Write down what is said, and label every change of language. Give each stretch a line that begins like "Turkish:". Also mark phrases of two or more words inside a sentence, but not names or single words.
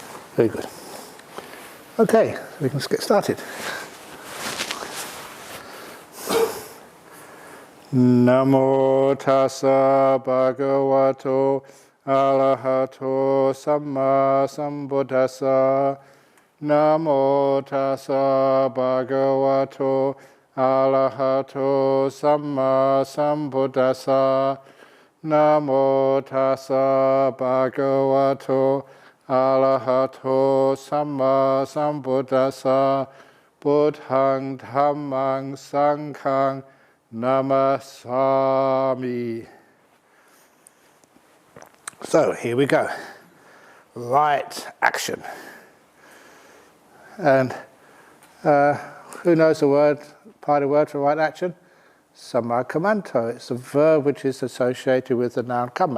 English: Very good. Okay, we can get started.
Pali: Namo tassa bhagavato arahato samma sambuddhassa. Namo tassa bhagavato arahato samma sambuddhassa. Namo tassa bhagavato arahato samma sambuddhassa. Buddhaṃ dhammaṃ saṅghāṃ namasami.
English: So here we go. Right action. And who knows the word, part of the word for right action? Sammakamanto. It's a verb which is associated with the noun kamma.